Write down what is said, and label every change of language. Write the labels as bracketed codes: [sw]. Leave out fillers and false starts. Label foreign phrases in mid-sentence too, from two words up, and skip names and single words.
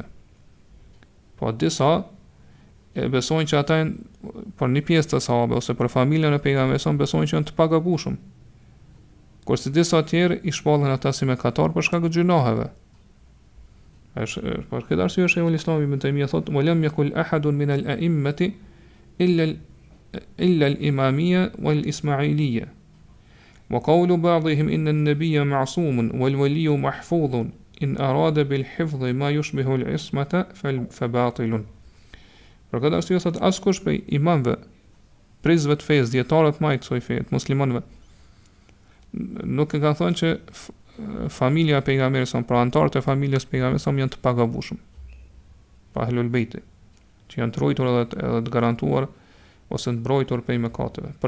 [sq] Po disa e besojnë që ata janë për një pjesë të sahabe ose për familjen e pejgamberit besojnë që janë të pagabueshëm. Kurse disa tjerë i shpallin ata si mëkatar për shkak të gjunaheve. Për këtë arsye Sheikhul Islam Ibn Taymija thotë: [ar] "ولم يقل أحد من الأئمة إلا الإمامية والإسماعيلية. وقول بعضهم إن النبي معصوم والولي محفوظ إن أراد بالحفظ ما يشبه العصمة فباطل." [sq] Për këtë arsye thotë askush prej imamëve, prizve të fesë, dietarët më të kësaj feje, muslimanëve, nuk e ka thënë që familja e pejgamberit sa pra anëtarët e familjes së pejgamberit janë të pagabueshëm. Pa [ar] أهل البيت, [sq] që janë të ruajtur edhe të garantuar ose të mbrojtur prej mëkateve.